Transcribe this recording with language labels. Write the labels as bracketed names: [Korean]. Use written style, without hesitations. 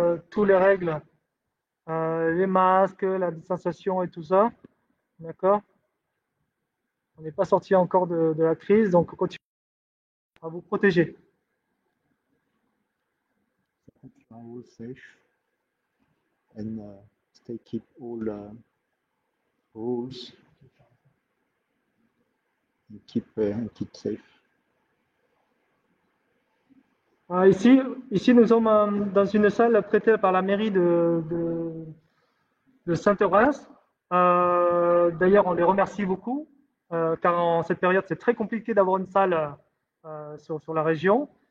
[French] Toutes les règles, les masques, la distanciation et tout ça. D'accord? On n'est pas sorti encore de la crise, donc continuez à vous protéger. [English] All safe and keep all rules and keep safe. [French] Ici, nous sommes dans une salle prêtée par la mairie de Saint-Orens. D'ailleurs, on les remercie beaucoup, car en cette période, c'est très compliqué d'avoir une salle sur la région.